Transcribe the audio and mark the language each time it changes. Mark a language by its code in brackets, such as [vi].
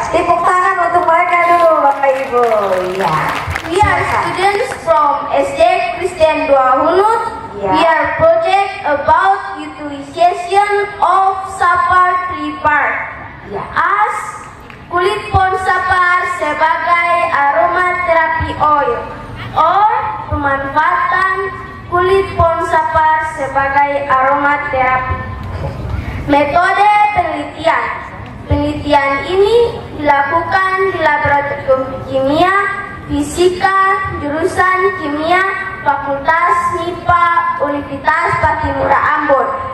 [id] Tepuk tangan untuk mereka dulu, Bapak Ibu. Ya. [en] We are students from SD Kristen Dua Hunut. Yeah. We are project about utilization of sapar tree bark [id] Ya. as kulit pohon sapar sebagai aromaterapi oil or pemanfaatan kulit pohon sapar sebagai aromaterapi. Metode penelitian. Penelitian ini dilakukan di laboratorium kimia, fisika, jurusan kimia, Fakultas MIPA, Universitas Patimura Ambon.